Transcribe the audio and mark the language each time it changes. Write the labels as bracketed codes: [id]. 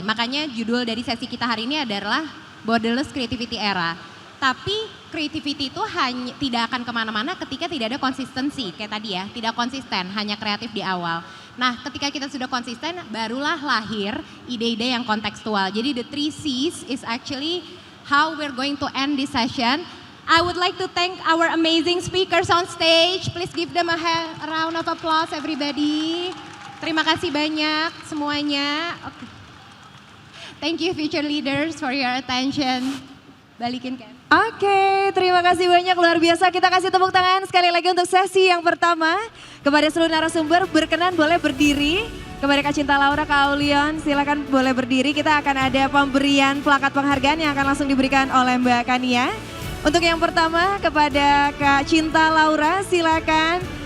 [id] Makanya judul dari sesi kita hari ini adalah Borderless Creativity Era. Tapi creativity itu hanya tidak akan kemana-mana ketika tidak ada konsistensi. Kayak tadi ya, tidak konsisten, hanya kreatif di awal. Nah ketika kita sudah konsisten, barulah lahir ide-ide yang kontekstual. Jadi [en] the 3 C's is actually how we're going to end this session. I would like to thank our amazing speakers on stage. Please give them a round of applause everybody. [id] Terima kasih banyak semuanya. Okay. [en] Thank you future leaders for your attention. [id] Balikin kan. Oke, terima kasih banyak, luar biasa. Kita kasih tepuk tangan sekali lagi untuk sesi yang pertama. Kepada seluruh narasumber, berkenan boleh berdiri. Kepada Kak Cinta Laura, Kak Aulion, silakan boleh berdiri. Kita akan ada pemberian plakat penghargaan yang akan langsung diberikan oleh Mbak Kania. Untuk yang pertama, kepada Kak Cinta Laura, silakan.